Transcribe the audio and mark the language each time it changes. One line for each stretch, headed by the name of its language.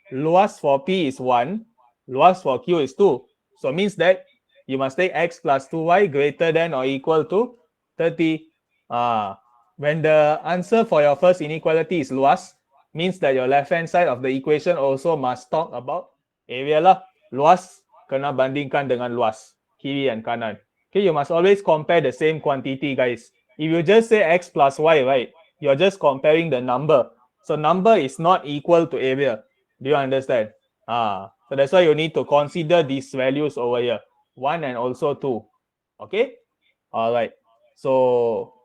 English: Luas for P is 1. Luas for Q is 2. So means that you must take X plus 2Y greater than or equal to 30. When the answer for your first inequality is luas, means that your left hand side of the equation also must talk about area lah.
Malay: Luas kena bandingkan dengan luas. Kiri and kanan.
English: Okay, you must always compare the same quantity guys. If you just say X plus Y, right? You're just comparing the number. So number is not equal to area. Do you understand? So that's why you need to consider these values over here. 1 and also 2. Okay? Alright. So